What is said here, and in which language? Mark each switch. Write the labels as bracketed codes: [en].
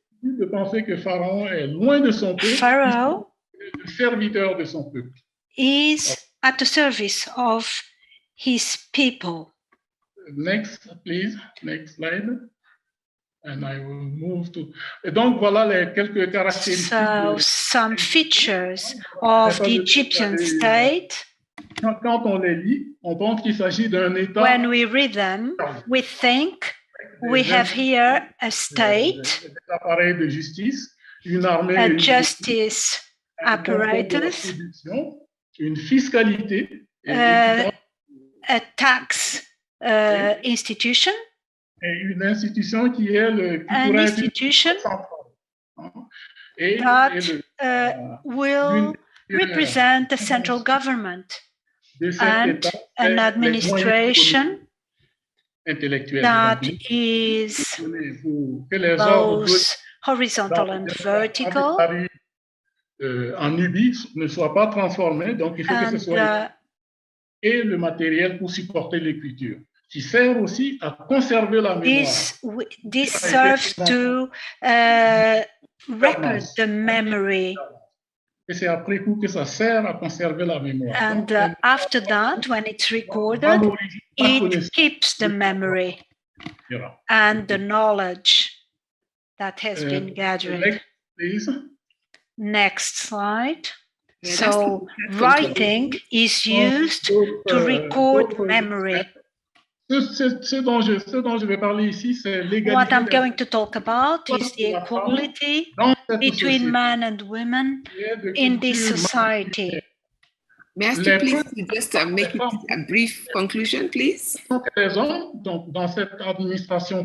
[fr] De penser que Pharaon est loin de son peuple. [en] Pharaoh [fr] le serviteur de son peuple. [en] Is at the service of his people. Next, please. Next slide. And I will move to. [fr] Et donc voilà les quelques caractéristiques. [en] So some features of the Egyptian state. [fr] Quand on les lit, on pense qu'il s'agit d'un État. [en] When we read them, we think we have here a state, [fr] un appareil de justice, une armée, [en] a justice apparatus, [fr] une fiscalité, [en] a tax institution, [fr] et une institution qui est [en] an institution that will represent the central government and an administration that is both horizontal and vertical. [fr] En Nubie ne soit pas transformé, donc il faut que ce soit et le matériel pour supporter l'écriture, qui sert aussi à conserver la mémoire. [en] This serves to record the memory. [fr] Et c'est après coup que ça sert à conserver la mémoire. [en] And after that, when it's recorded, it keeps the memory and the knowledge that has been gathered. Next slide. So writing is used to record memory. [fr] Ce dont je vais parler ici, c'est l'égalité. [en] What I'm going to talk about is the equality between men and women in this society. May I ask you please to just make it a brief conclusion, please? [fr] Donc, dans cette administration